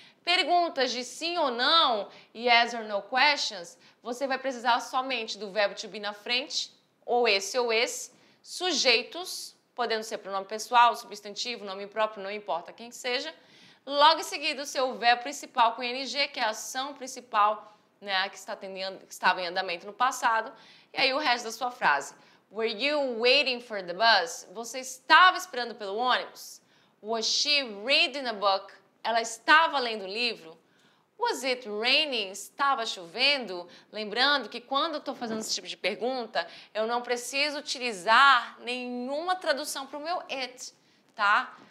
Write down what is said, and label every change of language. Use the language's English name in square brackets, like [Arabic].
[Portuguese] Perguntas de sim ou não, yes or no questions, você vai precisar somente do verbo to be na frente, ou esse, sujeitos, podendo ser pronome pessoal, substantivo, nome próprio, não importa quem que seja. Logo em seguida, o seu verbo principal com ing, que é a ação principal, né, que estava em andamento no passado, e aí o resto da sua frase. [English] Were you waiting for the bus? [Portuguese] Você estava esperando pelo ônibus? [English] Was she reading a book? [Portuguese] Ela estava lendo o livro? [English] Was it raining? [Portuguese] Estava chovendo? Lembrando que quando eu estou fazendo esse tipo de pergunta, eu não preciso utilizar nenhuma tradução para o meu it, tá?